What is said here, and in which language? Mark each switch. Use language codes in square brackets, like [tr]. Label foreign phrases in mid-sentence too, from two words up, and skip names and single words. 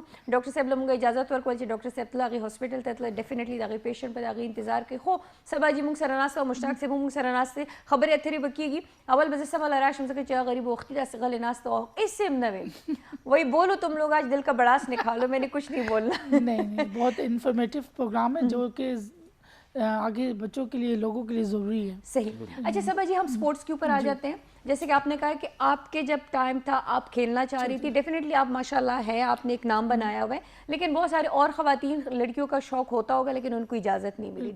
[ps] ډاکټر صاحب له مونږ اجازت ورکول چې ډاکټر صاحب تله هغې هاسپټل ته تله، ډیفینیټلی د هغې پیشنټ په د هغې انتظار کوي. خو سبا جي مونږ سره ناست او مشتاق صاحب هم مونږ سره ناست دی، خبرې اترې به کېږي. اول به زه سبا له راشم ځکه چې هغه غریب وختي داسې غلې ناست او ایسے هم نه وی [ur] وہی بولو تم لوگ آج دل کا بڑاس نکالو، میں نے کچھ نہیں بولنا. نہیں بہت [en] informative program [ur] ہے جو کہ آگے بچوں کے لیے لوگوں کے لیے ضروری ہے. صحیح. اچھا صبا جی ہم اسپورٹس کے اوپر آ جاتے ہیں. جیسے کہ آپ نے کہا کہ آپ کے جب ٹائم تھا آپ کھیلنا چاہ رہی تھی، ڈیفینیٹلی آپ [ar] ماشاء اللہ [ur] ہے، آپ نے ایک نام بنایا ہوا ہے، لیکن بہت سارے اور خواتین لڑکیوں کا شوق ہوتا ہوگا لیکن ان کو اجازت نہیں ملی.